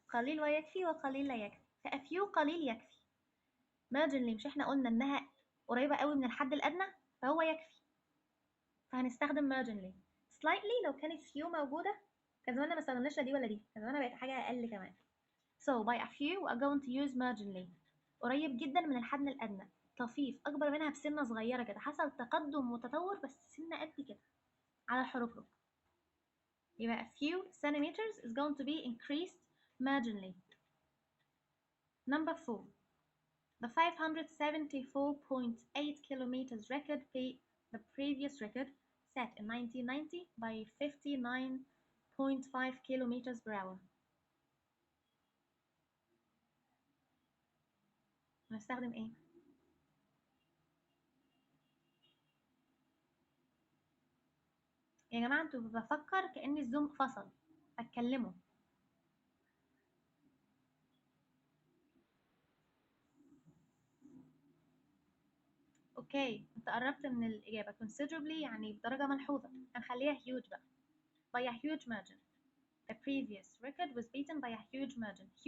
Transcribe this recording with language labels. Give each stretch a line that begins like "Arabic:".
Arabic: قليل ويكفي وقليل لا يكفي. ف a few قليل يكفي. marginally مش احنا قلنا انها قريبة قوي من الحد الأدنى فهو يكفي، فهنستخدم marginally. slightly لو كانت few موجودة كان زماننا ما استخدمناش لا دي ولا دي، كان زماننا بقت حاجة أقل كمان.
English: so by a few we're going to use marginally.
Arabic: قريب جدا من الحد الأدنى، طفيف أكبر منها بسنة صغيرة كده، حصل تقدم وتطور بس سنة قد كده على الحروف. يبقى
English: a few centimeters is going to be increased marginally. Number 4. The 574.8 kilometers record beat the previous record set in 1990 by 59.5 kilometers per hour.
Arabic: هنستخدم ايه؟ يا جماعة انتوا بفكر كأن الزوم فصل اتكلموا. اوكي، انت قربت من الإجابة considerably، يعني بدرجة ملحوظة. هنخليها huge بقى.
English: by a huge margin. The previous record was beaten by a huge margin.